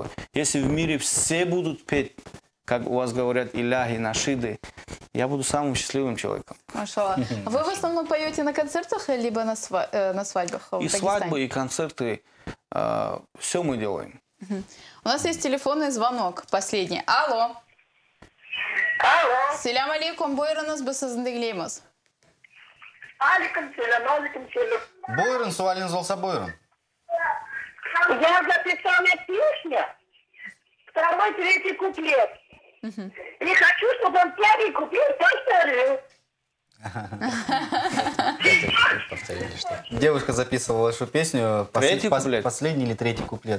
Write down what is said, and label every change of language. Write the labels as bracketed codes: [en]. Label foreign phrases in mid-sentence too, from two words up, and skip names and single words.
[ru] Если в мире все будут петь, как у вас говорят, иляхи, нашиды, я буду самым счастливым человеком. Машаллах. Вы в основном поете на концертах, либо на свадьбах? И свадьбы, и концерты, все мы делаем. У нас есть телефонный звонок, последний. Алло. Алло. [ar] سلام عليكم, [crh] buyurunuz, biz sizni dinleymiz. [ar] عليكم سلام. [crh] Бойрон, суалиныз болса бойрон. [ru] Я записала песню, второй, третий куплет. И хочу, чтобы он первый куплет повторил. Девушка записывала вашу песню. Последний или третий куплет?